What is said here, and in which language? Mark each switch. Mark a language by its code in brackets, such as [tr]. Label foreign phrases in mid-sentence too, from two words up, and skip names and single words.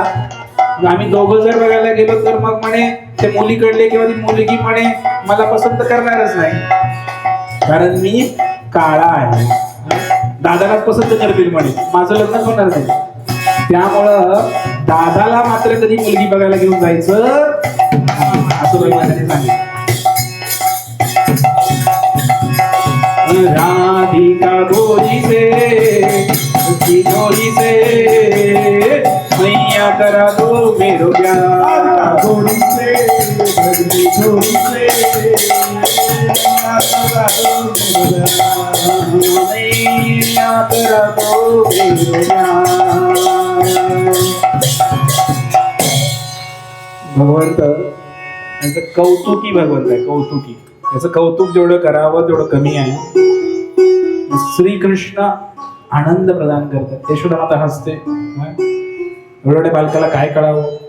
[mr] आम्ही दोघं जर बघायला गेलो तर मग म्हणे ते मुलीकडले किंवा ती मुलगी म्हणे मला पसंत करणारच नाही, कारण मी काळा आहे. दादालाच पसंत करतील म्हणे, माझं लग्न होणार नाही. त्यामुळं दादाला मात्र कधी मुलगी बघायला घेऊन जायचं असं भगवानाने सांगितलं. [hi] राधिका गोरी से मैया करा दो मेरो प्यार, गोरी से मैया करा दो मेरो प्यार. [mr] भगवंत यांचं कौतुकी भगवंत आहे, कौतुकी. याचं कौतुक जेवढं करावं तेवढं कमी आहे. श्रीकृष्ण आनंद प्रदान करतात. यशोदा माता हसते, एवढ्या बालकाला काय कळावं.